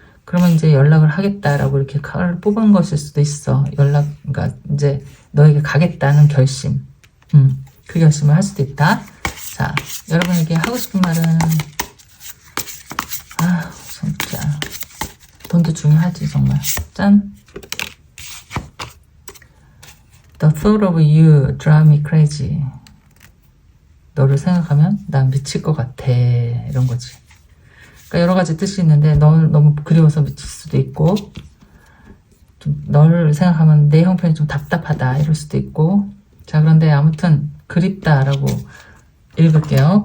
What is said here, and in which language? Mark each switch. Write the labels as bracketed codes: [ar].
[ko] 그러면 이제 연락을 하겠다라고 이렇게 카드를 뽑은 것일 수도 있어. 그러니까 이제 너에게 가겠다는 결심. 그 결심을 할 수도 있다. 자, 여러분에게 하고 싶은 말은, 진짜 돈도 중요하지 정말. 짠. [en] The thought of you drive me crazy. [ko] 너를 생각하면 난 미칠 것 같아. 이런 거지. 그러니까 여러 가지 뜻이 있는데 널 너무 그리워서 미칠 수도 있고, 좀 너를 생각하면 내 형편이 좀 답답하다 이럴 수도 있고. 자, 그런데 아무튼 그립다라고 읽을게요.